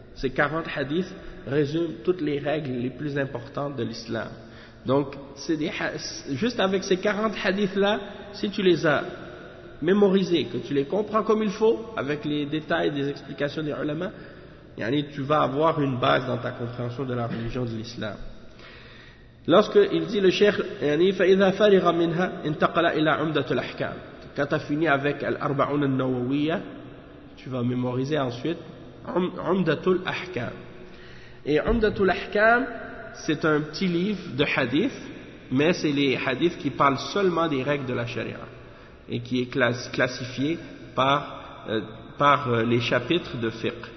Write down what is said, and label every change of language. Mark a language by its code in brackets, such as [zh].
[fr] Ces 40 hadiths résument toutes les règles les plus importantes de l'islam. Donc, juste avec ces 40 hadiths-là, si tu les as mémorisés, que tu les comprends comme il faut, avec les détails des explications des ulama, tu vas avoir une base dans ta compréhension de la religion de l'islam. Lorsque il dit le cheikh, [ar] yani فَإِذَا فَرِغَ مِنْهَا انْتَقَلَ إِلَى عُمْدَةِ الْأَحْكَامِ. [fr] Quand tu as fini avec Al-Arba'un al-Nawawiyya, tu vas mémoriser ensuite Umdatul Ahkam. Et Umdatul Ahkam, c'est un petit livre de hadith, mais c'est les hadiths qui parlent seulement des règles de la charia et qui est classifié par les chapitres de fiqh.